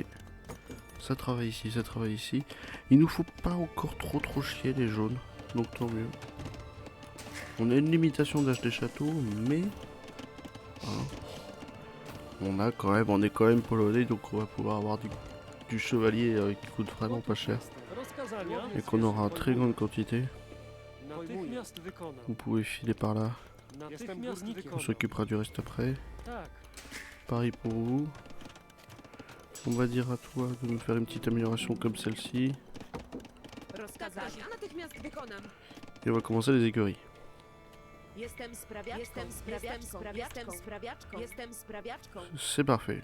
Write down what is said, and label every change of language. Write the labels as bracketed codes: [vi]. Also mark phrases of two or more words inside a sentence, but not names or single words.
[fr] Ça travaille ici, ça travaille ici. Il nous faut pas encore trop chier les jaunes, donc tant mieux. On a une limitation d'âge des châteaux, mais hein, on est quand même polonais, donc on va pouvoir avoir du chevalier qui coûte vraiment pas cher [pl] Rozkazania. [fr] et qu'on aura en très grande quantité. [pl] Natychmiast wykonam. [fr] Vous pouvez filer par là, [pl] Natychmiast [fr] on [pl] wykonam. [fr] s'occupera du reste après. [pl] Tak. [fr] Pareil pour vous. On va dire à toi de nous faire une petite amélioration comme celle-ci. Et on va commencer les écuries. C'est parfait.